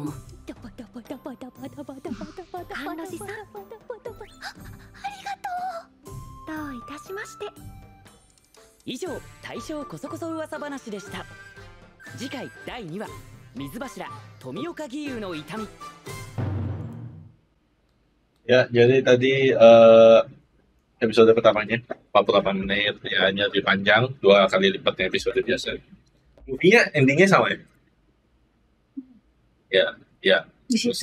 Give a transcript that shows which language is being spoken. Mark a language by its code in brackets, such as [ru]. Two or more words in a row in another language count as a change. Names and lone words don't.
[ja] 甘露寺さん、ありがとう。どういたしまして。以上、大将こそこそ噂話でした。次回第2話、水柱富岡義勇の痛み。 [id] Ya, jadi tadi episode pertamanya 48 menit, ya hanya lebih panjang, 2 kali lipatnya episode biasa. Endingnya sama ya? Ya. Di situ